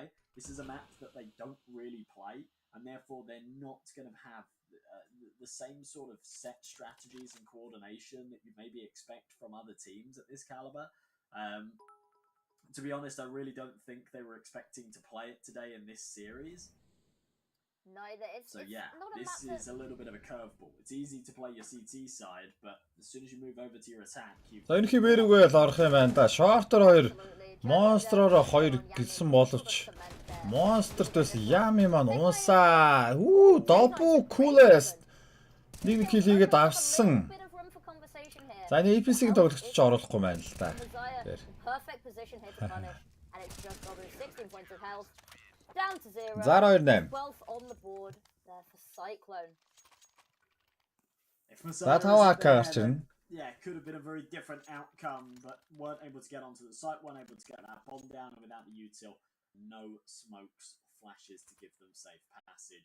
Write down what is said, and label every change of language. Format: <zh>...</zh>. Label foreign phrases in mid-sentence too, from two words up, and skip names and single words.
<en>This is a map that they don't really play, and therefore they're not going to have the same sort of set strategies and coordination that you maybe expect from other teams at this caliber. To be honest, I really don't think they were expecting to play it today in this series. Neither. So yeah, this is a little bit of a curveball. It's easy to play your CT side, but as soon as you move over to your attack, you.</en> <mn>За энэ хэмээрүүгээ л орох юм байна да.</mn> <en>Shorter 2,</en> <mn>Monster-ороо 2 гэлсэн боловч Monster-т бас Yami маань уусаа.</mn> <en>Double Coolest.</en> <mn>Нэг kill хийгээд авсан. За энэ APC-ийн тоглогч ч оруулахгүй байна л да.</mn> <en>Perfect position here to punish, and it's just over 16 points of health. Down to 0. 0-2-8. 12th on the board there for Cyclone. That's how I cast him. Yeah, could have been a very different outcome, but weren't able to get onto the site, weren't able to get that bomb down, and without the util, no smokes or flashes to give them safe passage.</en>